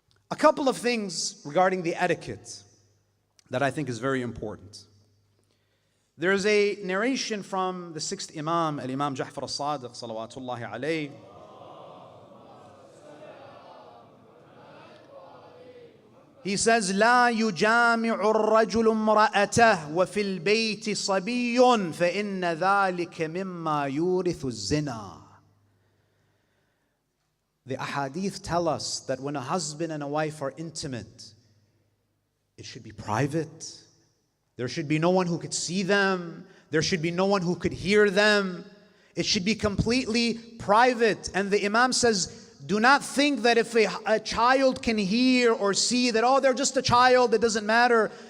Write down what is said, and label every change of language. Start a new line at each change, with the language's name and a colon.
English: A couple of things regarding the etiquette that I think is very important. There's a narration from the sixth Imam, Al-Imam Ja'far al-Sadiq, salawatullahi alayhi. He says,
Arabic: لا يجامع الرجل امرأته وفي البيت صبي فإن ذلك مما يورث الزنا.
English: The ahadith tell us that when a husband and a wife are intimate, it should be private. There should be no one who could see them. There should be no one who could hear them. It should be completely private. And the Imam says, do not think that if a child can hear or see that, oh, they're just a child, it doesn't matter.